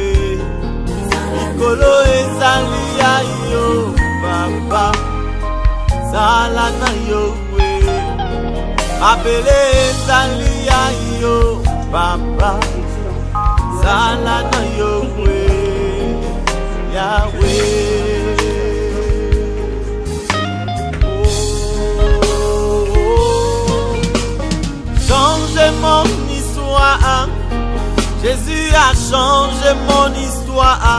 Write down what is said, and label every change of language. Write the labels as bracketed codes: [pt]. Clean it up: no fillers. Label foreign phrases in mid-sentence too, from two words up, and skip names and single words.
[ln] Ikolo salia yo papa, salana yo we. Abele salia yo papa, salana yo we, Yahweh. [fr] Oh, changez mon histoire. Jésus a changé mon histoire.